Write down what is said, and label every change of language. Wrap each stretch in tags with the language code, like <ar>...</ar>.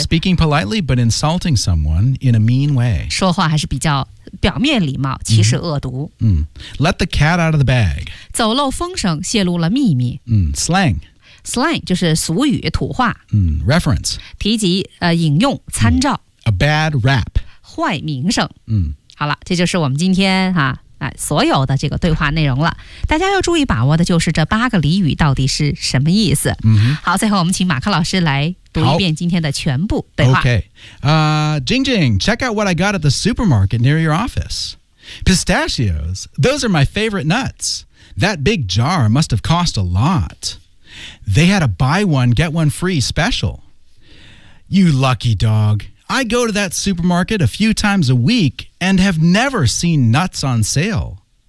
<en>Speaking politely but insulting someone in a mean way</en> <zh>说话还是比较表面礼貌其实恶毒、</zh> <en>mm-hmm. Let the cat out of the bag</en> <zh>走漏风声泄露了秘密、</zh> <en>Slang</en> <zh>Slang 就是俗语土话、</zh> <en>Reference</en> <zh>提及、引用参照、</zh> <en>A bad rap</en> <zh>坏名声、 mm-hmm. 好了这就是我们今天哈、啊所有的这个对话内容了大家要注意把握的就是这八个俚语到底是什么意思、好最后我们请马克老师来读一遍今天的全部对话</zh> <en>Okay. Jing Jing, check out what I got at the supermarket near your office. Pistachios, those are my favorite nuts. That big jar must have cost a lot. They had a buy one, get one free special. You lucky dog. I go to that supermarket a few times a week and have never seen nuts on sale.</en>